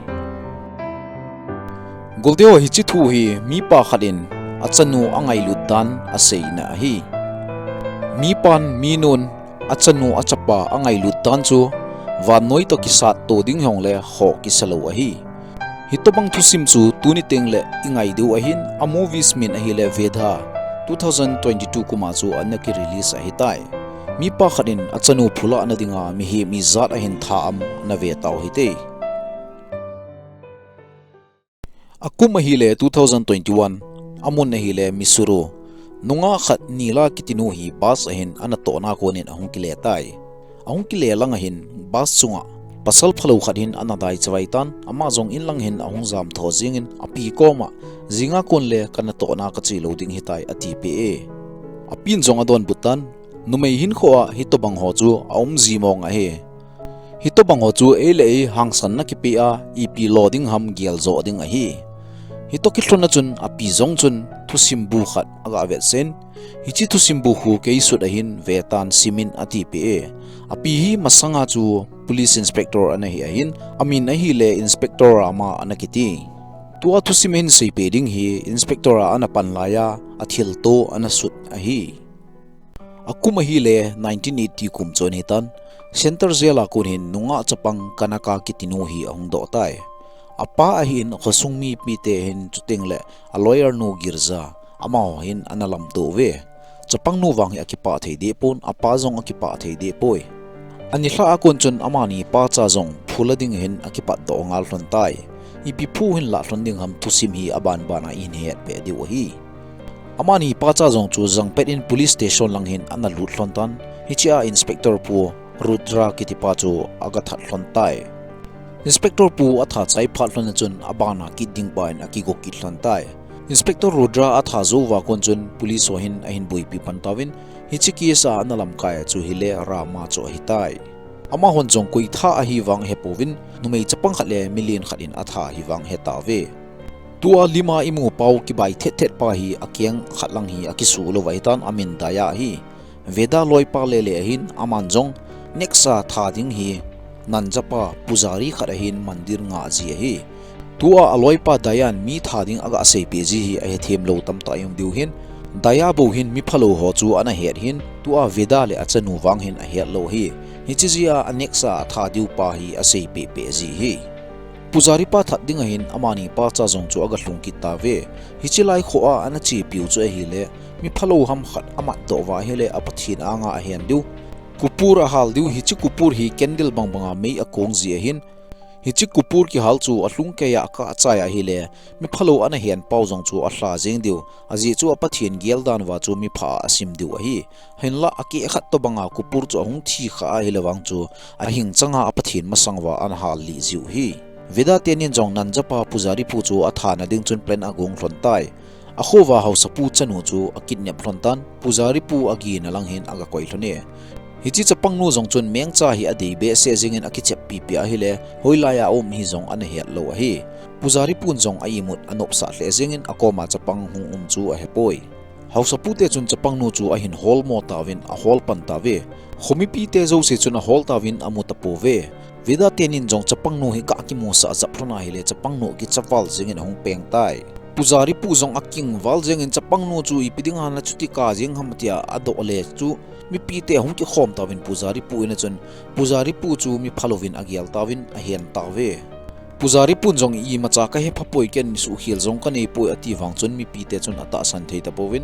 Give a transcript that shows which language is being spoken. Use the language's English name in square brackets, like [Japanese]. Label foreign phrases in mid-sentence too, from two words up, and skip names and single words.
[Thado Chin] goldeo hi chi thu hi mi pa khatin achanu angai lutdan ase na hi mi pan mi nun achanu achapa angai lutdan chu van noi to kisat to ding hong le ho kisalo ahi hitobang thusim chu tuni tengle ingai deu ahin a movies min ahi le Vedha 2022 kuma chu anaki release ahi tai mi pa khanin achanu phula anadinga mi hi mi zat ahin tha am na ve taw hite akum ahi le 2021 amun ahi le misuru nunga khat nila kitinu hi bas ahin anato na konin ahung kile tai ahung kile lang ahin bas chunga pasal phalo khatin anadai chawaitan ama jong in lang hin ahung zam tho jingin api koma zinga kon le kanato na ka chi loading hitai ati pe apin jong adon butan numei hin khoa hitobang ho chu aum zimong a he hitobang ho chu ele hangsan na ki pe a ep loading ham gel zo ding a hi hitoki thlona chun api zong chun thusim bu khat aga vet sen hichi thusim bu hu ke isut ahin vetan simin ati pe api hi masanga chu [English] police inspector [Thado Chin] anahi ahin amin ahi le inspector ama anakiti tua thusim hin sei pe ding hi inspector ana panlaya athil to anasut ahi akuma hi le 1980 kum chon hitan center zela kun hin nunga chapang kanaka kitinu hi ahung do tai apa ahin khosungmi pite hin chutingle a lawyer no girza ama hin analam to ve chapang nu wang akipa theide pon apa jong akipa theide poi ani hla akon chun amani pacha jong Phula ding hin akipa do ngal hlon tai ipi phu hin la hlon ding ham thusim hi aban bana in het pe di hi amani pacha jong chu jangpet in [English] police station [Thado Chin] lang hin analut hlon tan hichia inspector pu rudra kitipa chu agathat hlon tai inspector pu atha chai phatlon chun abana kiding pain akigo kithlon tai inspector rudra atha zo wa kon chun police ohin ahin bui pi pantawin hichiki sa analam kai chu hile rama cho hitai ama hon jong koi tha a hi wang hepovin numei chapang khatle million khatin atha hi wang heta ve tua lima imu pau ki bai thet thet pa hi akyang khatlang hi akisu lo waitan amin daya hi Vedha loi pa le le hin aman jong nexa tha ding hi nanjapa pujari kharahin mandir nga ji hi tua aloi pa dayan mi thading aga sei pe ji hi a them lo tam ta yum diu hin daya bo hin mi phalo ho chu ana het hin tua Vedha le achanu wang hin a het lo hi hichizia anexa tha diu pa hi a sei pe pe ji hi pujari pa that ding hin amani pa cha jong chu aga hlung ki ta ve hichilai kho a ana chi piu chu hi le mi phalo ham khat ama do wa hele apathin anga a hen diu kupur a hal diu hichi kupur hi candle bangbanga mei a kong ji hin hichi kupur ki hal chu ahlung ke ya ka chaya hi le mi phalo ana hen pau jong chu a hla jeng diu aji chu apathin gel dan wa chu mi pha asim diu hi henla aki khat to banga kupur chu hung thi kha hi lewang chu a hing changa apathin masangwa an hal li jiu hi Vedha tenin jong nanjapa pujari pu chu atha na ding chun plan agung hlon tai a khowa hausa pu chanu chu a kidnap hlon tan pujari pu agi na lang hin aga koi hlone hichi chapang nu jong chun mengcha hi adi be se jingin akichep pi pi a hile hoilaya om hi jong an het lo a hi pujari pun jong aimut anop sa hle jingin akoma chapang hung chu a hepoi hausa pu te chun chapang nu chu a hin hol mo tawin a hol pan ta ve khomi pi te zo se chun a hol tawin amuta po ve Vedha tenin jong chapang nu hi ka ki mo sa zaprona hile chapang nu ki chawal jingin hung peng tai pujari pu jong aking wal jengin chapang nu chu ipiding han la chuti ka jing hamatia ado le chu mi pi te hung ki khom tawin pujari pu ina chun pujari pu chu mi phalovin agial tawin a hen tawe pujari pu jong i macha ka he phapoi ken su hil jong ka nei pu ati wang chun mi pi te chun ata san thei ta powin